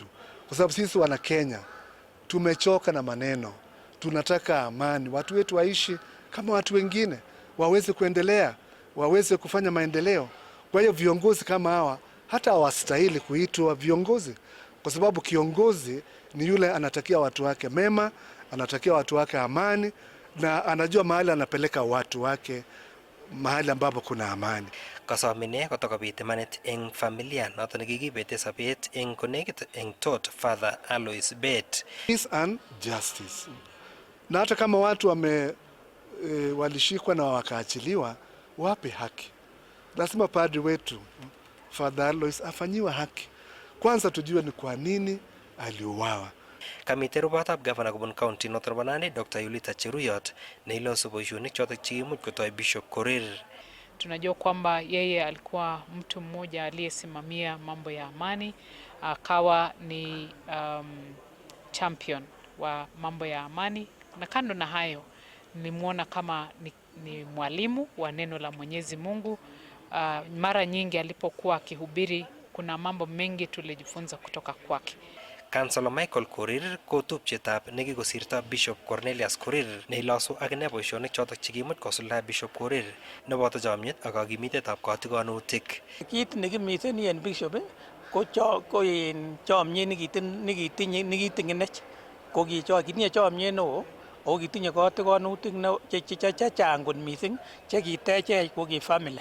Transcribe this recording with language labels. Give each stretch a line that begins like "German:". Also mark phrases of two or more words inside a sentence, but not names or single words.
Swahili: Kwa sababu sisi wana Kenya tumechoka na maneno, tunataka amani, watu wetu waishi kama watu wengine, waweze kuendelea, waweze kufanya maendeleo. Kwa hiyo viongozi kama hawa hata hawastahili kuitwa viongozi, kwa sababu kiongozi ni yule anatakia watu wake mema, anatakia watu wake amani, na anajua mahali anapeleka watu wake, mahali ambapo kuna amani.
Kalenjin: Kasomine kotokobit imanit eng familia noton nekikibete sabet eng konekit eng tot Father Alois Bet.
English: Peace and justice.
Swahili: Na hata kama watu walishikwa na wakaachiliwa, wape haki. Lazima padri wetu Father Alois afanyiwe haki. Kwanza tujue ni kwa nini aliuawa.
Kalenjin: Kamite rubatab gavana kobun county noton nebo Nandi Dr. Yulita Cheruyot neilosu boisionik chotok chekimuch kotoi Bishop Korir.
Swahili: Tunajua kwamba yeye alikuwa mtu mmoja aliyesimamia mambo ya amani, akawa ni champion wa mambo ya amani, na kando na hayo nilimwona kama ni mwalimu wa neno la Mwenyezi Mungu. Mara nyingi alipokuwa akihubiri kuna mambo mengi tulijifunza kutoka kwake.
Kalenjin: Councilor Michael Korir kotupchetab nekikosirto Bishop Cornelius Korir neilosu akine boisionik chotok chekimuch kosuldae Bishop Korir neboto chomyet ak kakimitetab kotikonutik. Kit nekimiteni en Bishop ko chomyet nekitinyenech ko kitinye chomyet neo ako kitinye kotikonutik chechang kot mising chekitechech ko ki family.